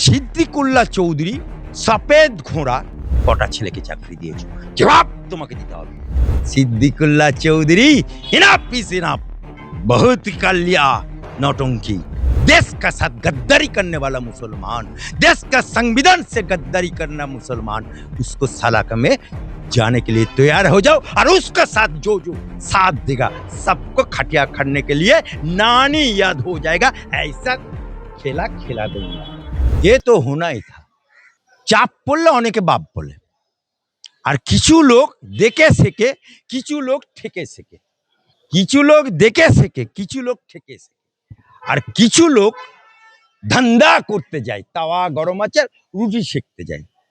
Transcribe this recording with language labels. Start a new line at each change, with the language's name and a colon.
Bangla: সিদ্দিকুল্লাহ চৌধুরী সফেদ ঘোড়া কটা ছেলেকে চাকরি দিয়েছো, জবাব তোমাকে দিতে হবে।
Hindi: Siddiqullah Chaudhary
English: enough is enough,
Hindi: बहुत कर लिया नौटंकी। देश का साथ गद्दारी करने वाला मुसलमान, देश का संविधान से गद्दारी करना मुसलमान, उसको सलाख में जाने के लिए तैयार हो जाओ और उसका साथ जो जो साथ देगा सबको खटिया खड़ने के लिए नानी याद हो जाएगा। ऐसा खेला खेला दूंगा। ये तो होना ही था।
Bangla: চাপ পড়লে অনেকে বাপ বলে, আর কিছু লোক দেখে শেখে, কিছু লোক ঠেকে শেখে, কিছু লোক দেখে শেখে, কিছু লোক ঠেকে শেখে, আর কিছু লোক ধান্দা করতে যায়, তাওয়া গরম আছে রুটি শেখতে যায়।